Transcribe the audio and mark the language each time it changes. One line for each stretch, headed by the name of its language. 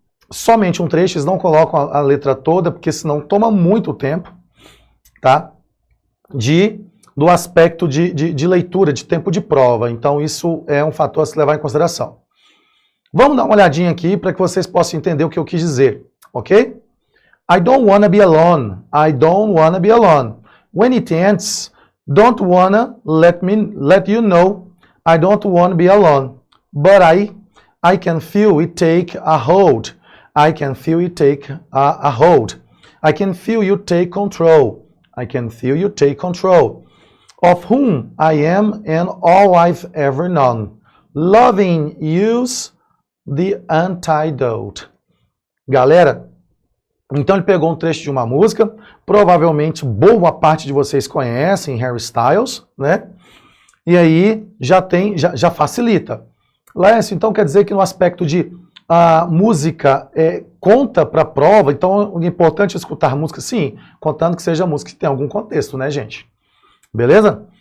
Portuguese: Somente um trecho, eles não colocam a letra toda, porque senão toma muito tempo, tá? Do aspecto de leitura, de tempo de prova. Então, isso é um fator a se levar em consideração. Vamos dar uma olhadinha aqui para que vocês possam entender o que eu quis dizer, ok?
English: I don't wanna be alone. I don't wanna be alone. When it ends, don't wanna let you know I don't wanna be alone. But I can feel it take a hold. I can feel it take a hold. I can feel you take control. I can feel you take control. Of whom I am and all I've ever known. Loving you's the antidote.
Portuguese: Galera, então ele pegou um trecho de uma música, provavelmente boa parte de vocês conhecem Harry Styles, né? E aí já facilita. Lécio, então quer dizer que no aspecto de música conta para a prova, então é importante escutar música, sim, contando que seja música que tem algum contexto, né, gente? Beleza?